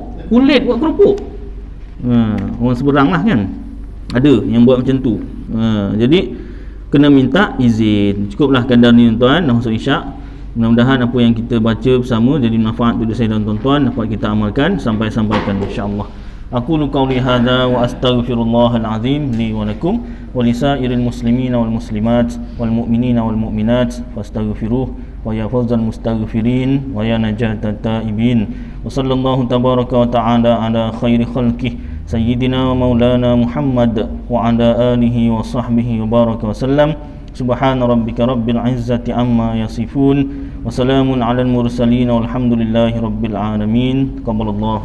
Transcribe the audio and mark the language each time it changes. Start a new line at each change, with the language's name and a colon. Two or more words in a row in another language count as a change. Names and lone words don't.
Malay: Kulit buat keropok. Orang seberang lah kan, ada yang buat macam tu. Jadi kena minta izin. Cukuplah kadar ni tuan-tuan, dah masuk isyak. Mudah-mudahan apa yang kita baca bersama jadi manfaat untuk saya dan tuan-tuan, dapat kita amalkan sampaikan
Arabic: إن شاء الله. أقول قولي هذا وأستغفر الله العظيم لي ولكم ولسائر المسلمين والمسلمات والمؤمنين والمؤمنات فاستغفروه ويا فوز المستغفرين ويا نجاة التائبين. وصلى الله تبارك وتعالى على خير خلقه سيدنا ومولانا محمد وعلى آله وصحبه وبارك وسلم. سبحان ربك رب العزة عما يصفون وسلام على المرسلين والحمد لله رب العالمين.